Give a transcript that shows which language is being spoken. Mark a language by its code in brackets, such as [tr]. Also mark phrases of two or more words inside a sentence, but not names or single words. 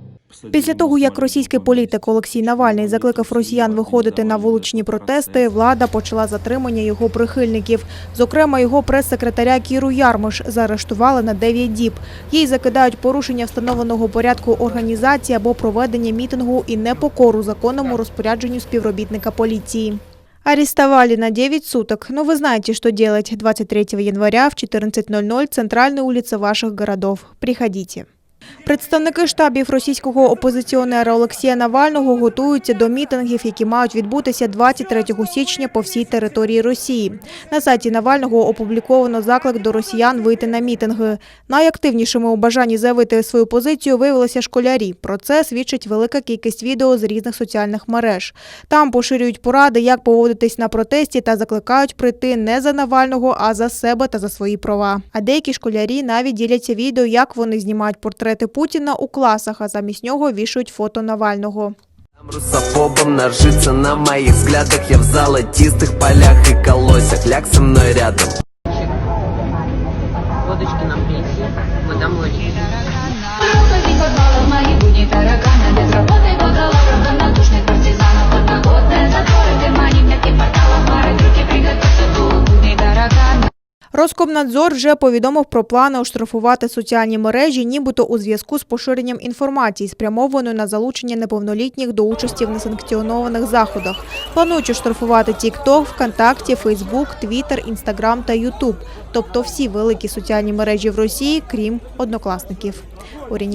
[uk] Після того, як російський політик Олексій Навальний закликав росіян виходити на вуличні протести, влада почала затримання його прихильників. Зокрема, його прес-секретаря Кіру Ярмиш заарештували на 9 діб. Їй закидають порушення встановленого порядку організації або проведення мітингу і непокору законному розпорядженню співробітника полиции. [ru] Арестовали на 9 суток. Но вы знаете, что делать 23 января в 14:00 центральной улице ваших городов. Приходите. [uk] Представники штабів російського опозиціонера Олексія Навального готуються до мітингів, які мають відбутися 23 січня по всій території Росії. На сайті Навального опубліковано заклик до росіян вийти на мітинги. Найактивнішими у бажанні заявити свою позицію виявилися школярі. Про це свідчить велика кількість відео з різних соціальних мереж. Там поширюють поради, як поводитись на протесті та закликають прийти не за Навального, а за себе та за свої права. А деякі школярі навіть діляться відео, як вони знімають портрети Путіна у класах, а замість нього вішають фото Навального. [ru] Русофобом нажиться на моих взглядах. Я в золотистых полях и колосях. Ляг со мной рядом. Водочки на пенсии. Мы домой. [uk] Роскомнадзор вже повідомив про плани оштрафувати соціальні мережі, нібито у зв'язку з поширенням інформації, спрямованої на залучення неповнолітніх до участі в несанкціонованих заходах. Планують оштрафувати TikTok, ВКонтакті, Facebook, Twitter, Instagram та YouTube. Тобто всі великі соціальні мережі в Росії, крім Однокласників.